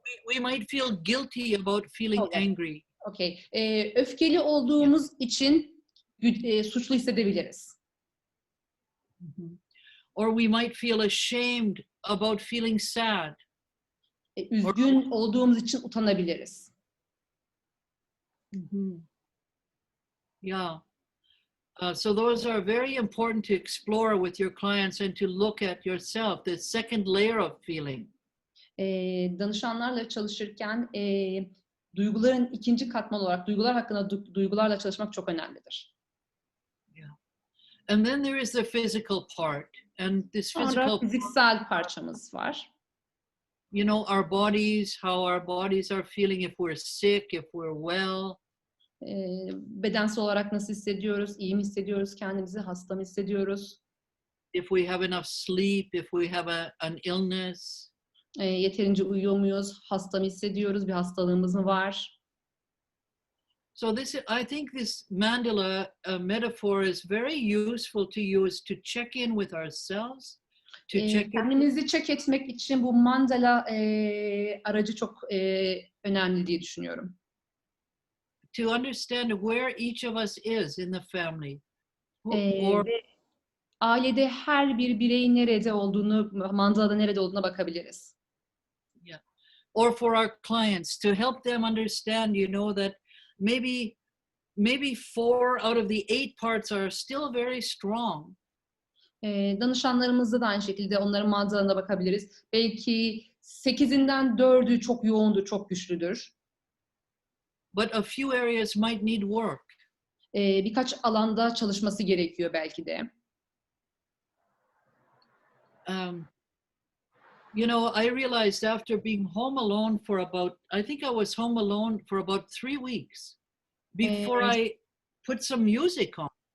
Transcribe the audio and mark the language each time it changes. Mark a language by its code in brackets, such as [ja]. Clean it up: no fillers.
[en] We might feel guilty about feeling angry. Okay. [tr] Öfkeli olduğumuz için suçlu hissedebiliriz. [en] Or we might feel ashamed about feeling sad. [tr] Üzgün olduğumuz için utanabiliriz. Yeah. [en] So those are very important to explore with your clients and to look at yourself, the second layer of feeling. [tr] Danışanlarla çalışırken duyguların ikinci katman olarak duygular hakkında duygularla çalışmak çok önemlidir. Yeah. [en] And then there is the physical part, and this [tr] Sonra fiziksel parçamız var. [en] Our bodies, how our bodies are feeling, if we're sick, if we're well. [tr] Bedensel olarak nasıl hissediyoruz, iyi mi hissediyoruz kendimizi, hasta mı hissediyoruz? [en] If we have enough sleep, if we have an illness. [tr] Yeterince uyuyor muyuz, hasta mı hissediyoruz, bir hastalığımız mı var? [en] So I think this mandala metaphor is very useful to use to check in with ourselves. [tr] Kendimizi check etmek için bu mandala aracı çok önemli diye düşünüyorum. [en] To understand where each of us is in the family. [tr] Ve ailede her bir bireyin nerede olduğunu, mandalada nerede olduğuna bakabiliriz. Yeah. [en] Or for our clients, to help them understand, that maybe 4 out of the 8 parts are still very strong. [tr] Danışanlarımızda da aynı şekilde onların manzalarına bakabiliriz. Belki 8'inden 4'ü çok yoğundur, çok güçlüdür. [en] But a few areas might need work. [tr] Birkaç alanda çalışması gerekiyor belki de. [en] I realized after being home alone for I think I was home alone for about 3 weeks before I put some music on.